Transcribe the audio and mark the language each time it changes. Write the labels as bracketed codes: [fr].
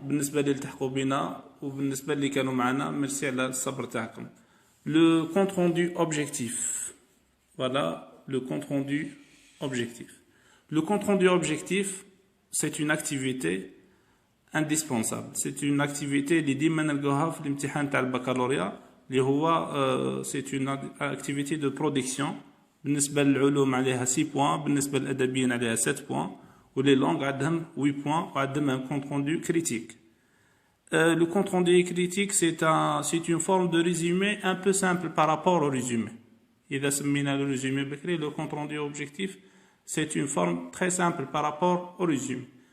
[ar] بالنسبة اللي التحقوا بنا وبالنسبة اللي كانوا معنا ميرسي على الصبر تاعكم. [fr] Le compte rendu objectif. Voilà le compte rendu objectif. Le compte rendu objectif, c'est une activité indispensable. C'est une activité [ar] اللي ديما نلقاوها في الامتحان تاع البكالوريا اللي هو [fr] c'est une activité de production. [ar] بالنسبة للعلوم عليها 6 points, بالنسبة للأدبيين عليها 7 points. [fr] Ou les langues عندهم 8 points وعندهم un compte rendu critique. Le compte rendu critique c'est une forme de résumé un peu simple par rapport au résumé. [ar] إذا سمينا [fr] le résumé بكري, le compte rendu objectif c'est une forme très simple par rapport au résumé.